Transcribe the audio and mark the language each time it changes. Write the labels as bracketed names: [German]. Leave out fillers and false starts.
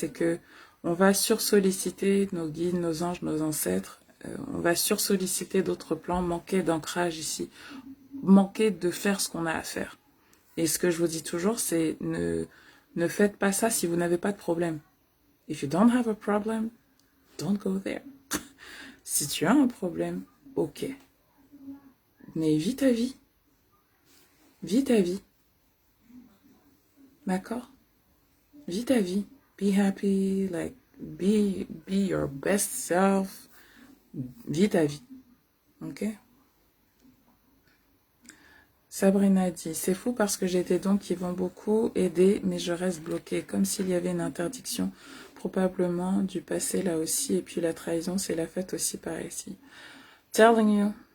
[French] C'est que on va sursolliciter nos guides, nos anges, nos ancêtres. On va sursolliciter d'autres plans, manquer d'ancrage ici, manquer de faire ce qu'on a à faire. Et ce que je vous dis toujours, c'est ne faites pas ça si vous n'avez pas de problème. [English] If you don't have a problem, don't go there. [French] Si tu as un problème, ok. Mais vis ta vie. Vis ta vie. D'accord? Vis ta vie. [English] Be happy, like, be your best self. [French] Vis ta vie. Ok? Sabrina dit, c'est fou parce que j'ai des dons qui vont beaucoup aider, mais je reste bloquée, comme s'il y avait une interdiction, probablement du passé là aussi, et puis la trahison, c'est la fête aussi par ici. [English] Telling you.